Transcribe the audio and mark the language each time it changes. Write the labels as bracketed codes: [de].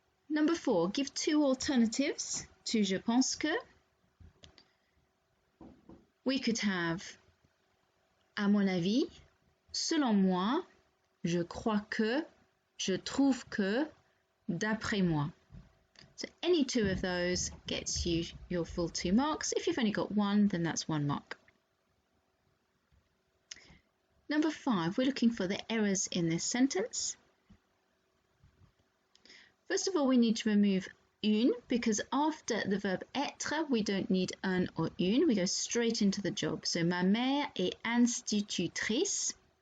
[en] Number 4, give 2 alternatives to [fr] je pense que. [en] We could have [fr] à mon avis, selon moi, je crois que, je trouve que, d'après moi. [en] So any 2 of those gets you your full 2 marks. If you've only got 1, then that's 1 mark. Number 5, we're looking for the errors in this sentence. First of all, we need to remove une, because after the verb être, we don't need un or une. We go straight into the job. [fr] So, ma mère est institutrice.